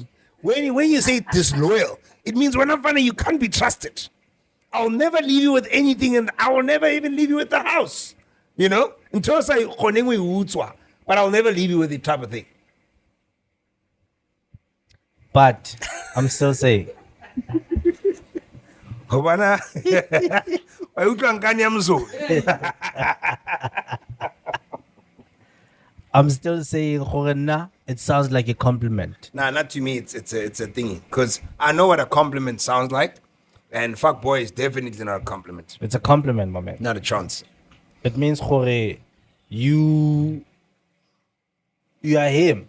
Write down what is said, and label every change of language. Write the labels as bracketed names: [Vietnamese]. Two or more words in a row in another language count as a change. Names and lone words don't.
[English] When you say disloyal, it means when I'm funny, you can't be trusted. I'll never leave you with anything, and I will never even leave you with the house. You know? Until I say, but I'll never leave you with the type of thing. But I'm still saying, [Southern Sotho] Hobana, wa utlwa nkane ya mzulu. [English] I'm still saying, [Southern Sotho] gore nna, [English] it sounds like a compliment. Nah, not to me. It's a thingy. Because I know what a compliment sounds like, and fuck boy is definitely not a compliment. It's a compliment, my man. Not a chance. It means, gore, you are him.